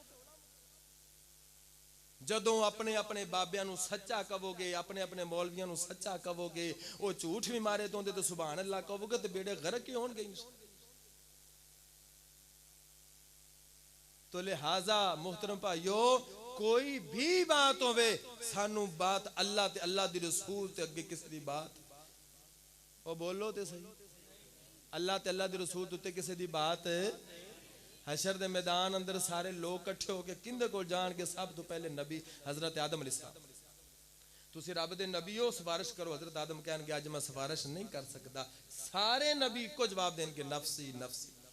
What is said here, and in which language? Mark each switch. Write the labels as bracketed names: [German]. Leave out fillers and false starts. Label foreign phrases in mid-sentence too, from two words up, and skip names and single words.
[Punjabi] جدوں اپنے اپنے بابیاں نوں سچا کہوگے، اپنے اپنے مولویاں نوں سچا کہوگے، وو جھوٹ بھی مارے تو اوہدے تے [Arabic] سبحان اللہ [Punjabi] کہوگے، تو بیڑے غرق ہی ہونگے. تو لہاذا محترم بھائیوں، کوئی بھی بات ہووے، سانوں بات اللہ تے اللہ دی رسول تے اگے کسی دی بات، او بولو تے سہی, اللہ تے اللہ دے رسول تے کسے دی بات حشر دے میدان اندر سارے لوگ کٹھے ہو کے کندے کو جان کے سب تو پہلے نبی حضرت آدم علیہ السلام تسی رب دے نبی ہو سفارش کرو. حضرت آدم کہن گے اج میں سفارش نہیں کر سکتا. سارے نبی کو جواب دین کے نفسی نفسی.